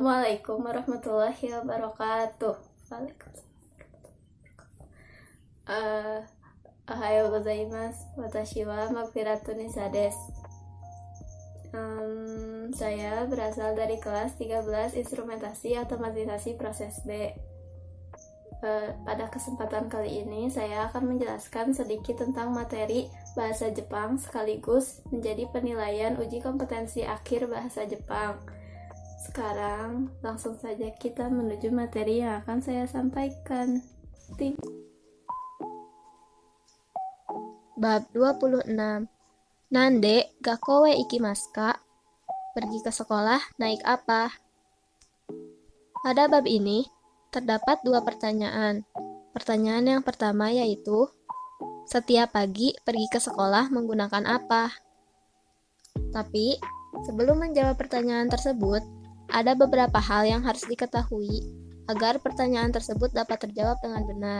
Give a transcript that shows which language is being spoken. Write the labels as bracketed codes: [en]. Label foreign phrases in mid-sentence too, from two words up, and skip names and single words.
[ar] السلام عليكم ورحمة الله وبركاته. وعليكم السلام. [ja] おはようございます. 私は magfiratu nisa です. [id] Saya berasal dari kelas 13 Instrumentasi Otomatisasi Proses B. Pada kesempatan kali ini saya akan menjelaskan sedikit tentang materi bahasa Jepang sekaligus menjadi penilaian uji kompetensi akhir bahasa Jepang. Sekarang langsung saja kita menuju materi yang akan saya sampaikan. Bab 26. [ja] 何で学校へ行きますか? [id] Pergi ke sekolah naik apa? Pada bab ini terdapat dua pertanyaan. Pertanyaan yang pertama yaitu, setiap pagi pergi ke sekolah menggunakan apa? Tapi, sebelum menjawab pertanyaan tersebut, ada beberapa hal yang harus diketahui agar pertanyaan tersebut dapat terjawab dengan benar.